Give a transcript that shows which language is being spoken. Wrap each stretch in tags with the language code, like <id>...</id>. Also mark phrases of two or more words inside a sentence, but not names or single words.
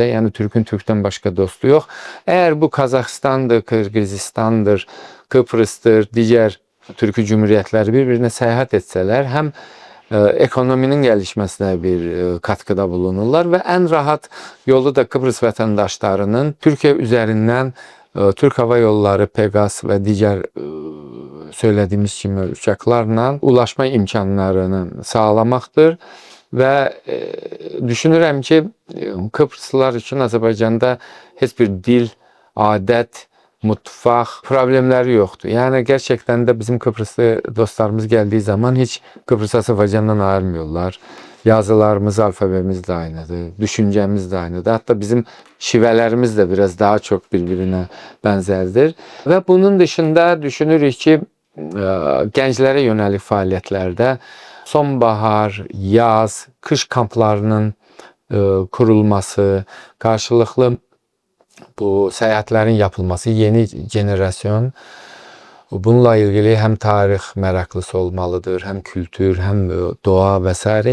<tr>Yani Türk'ün Türk'ten başka dostu yok. Eğer bu Kazakistan'dır, Kırgızistan'dır, Kıbrıs'tır, diğer Türkiye Cumhuriyetleri birbirine seyahat etseler hem ekonominin gelişmesine bir katkıda bulunurlar ve en rahat yolu da Kıbrıs vatandaşlarının Türkiye üzerinden Türk Hava Yolları, Pegas ve diğer söylediğimiz kimi uçaklarla ulaşma imkanlarını sağlamaqdır.</tr> <az>Və düşünürəm ki, Kıbrıslılar üçün Azərbaycanda heç bir dil, adət, mutfaq problemləri yoxdur.</az> <tr>Yani gerçekten de bizim Kıbrıslı dostlarımız geldiği zaman hiç Kıbrıs Azərbaycandan ayırmıyorlar. Yazılarımız, alfabemiz de aynıdır, düşüncemiz de aynıdır. Hatta bizim şivelerimiz de biraz daha çok birbirine benzerdir. Ve bunun dışında</tr> <az>düşünürük ki, gənclərə</az> <tr>yönelik fəaliyyətlərdə sonbahar, yaz, kış kamplarının kurulması, karşılıklı bu seyahatlerin yapılması, yeni jenerasyon bununla ilgili hem tarih meraklısı olmalıdır, hem kültür, hem doğa vesaire.</tr>